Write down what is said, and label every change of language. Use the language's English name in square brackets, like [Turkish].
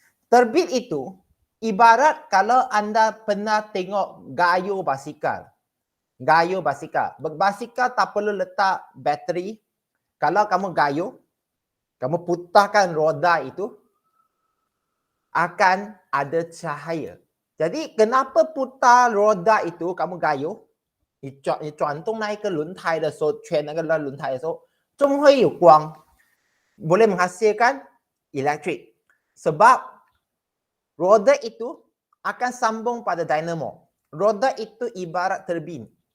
[Malay] Turbin itu ibarat kalau anda pernah tengok gayo basikal. Gayo basikal. Basikal tak perlu letak bateri. Kalau kamu gayo, kamu putarkan roda itu, akan ada cahaya. Jadi kenapa putar roda itu kamu gayo? [Chinese] 你转动那一个轮胎的时候，圈那个轮胎的时候，终会有光， [Malay] boleh menghasilkan elektrik. Sebab roda itu akan sambung pada dinamo. Roda itu ibarat turbin.